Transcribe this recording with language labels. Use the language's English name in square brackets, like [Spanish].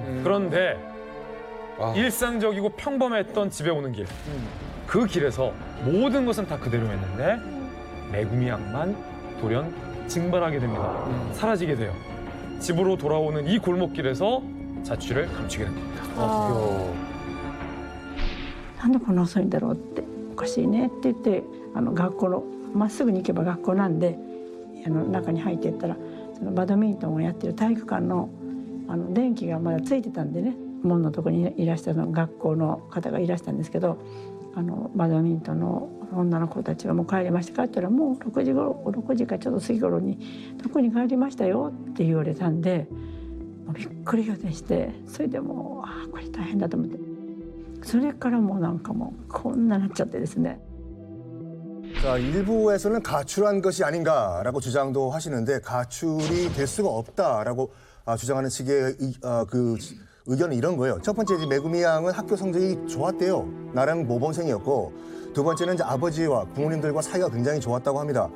[Korean] 그런데 일상적이고 평범했던 집에 오는 길, 그 길에서 모든 것은 다 그대로였는데 메구미 양만 돌연 증발하게 됩니다. 사라지게 돼요. 집으로 돌아오는 이 골목길에서 자취를 감추게 됩니다. [Japanese] なんでこんな遅いんだろうっておかしいねって言って学校のまっすぐに行けば学校なんで中に入っていったらそのバドミントンをやってる体育館の電気がまだついてたんでね門のところにいらした学校の方がいらしたんですけどバドミントンの女の子たちがもう帰りましたかって言ったらもう6時かちょっと過ぎ頃に特に帰りましたよって言われたんで。びっくりしてそれでもうこれ大変だと思ってそれからもうなんかもうこんななっちゃってですね [Korean] 자, 일부에서는 가출한 것이 아닌가라고 주장도 하시는데 가출이 될 수가 없다라고 주장하는 측의 그 의견은 이런 거예요. 첫 번째, 메구미 양은 학교 성적이 좋았대요. 나랑 모범생이었고 두 번째는 이제 아버지와 부모님들과 사이가 굉장히 좋았다고 합니다.